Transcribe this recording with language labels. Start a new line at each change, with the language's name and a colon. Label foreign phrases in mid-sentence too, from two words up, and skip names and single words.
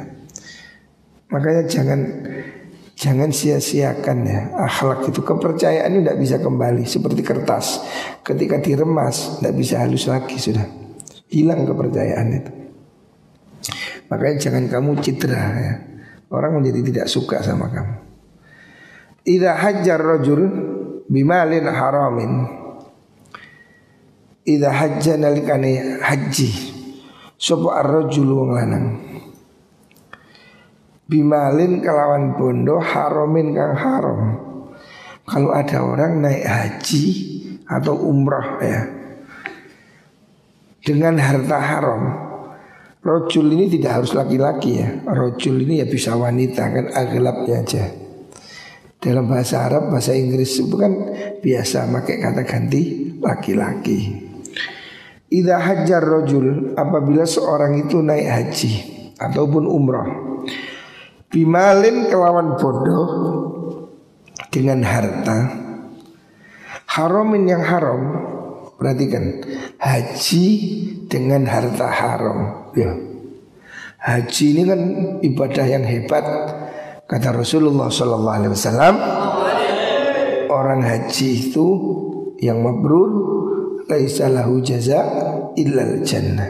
Indonesian: Makanya jangan sia-siakan ya akhlak itu. Kepercayaan ini tidak bisa kembali seperti kertas. Ketika diremas tidak bisa halus lagi, sudah hilang kepercayaan itu. Makanya jangan kamu citra ya. Orang menjadi tidak suka sama kamu.
Arabic: إذا حج الرجل بمال حرام. إذا حج
Javanese: nalikane haji sapa ar-rajul wong lanang. Bimalin kelawan bondo haramin kang haram.
Indonesian: Kalau ada orang naik haji atau umrah ya dengan harta haram, rojul ini tidak harus laki-laki ya. Rojul ini ya bisa wanita kan, aglabnya aja. Dalam bahasa Arab, bahasa Inggris itu kan biasa pakai kata ganti laki-laki.
Arabic: إذا حج الرجل,
Indonesian: apabila seorang itu naik haji ataupun umrah, bimalin
Javanese: kelawan bodoh
Indonesian: dengan harta haramin yang haram. Perhatikan, haji dengan harta haram ya. Haji ini kan ibadah yang hebat. Kata Rasulullah SAW, orang haji itu yang mabrur
Arabic: ليس له جزاء إلا الجنة.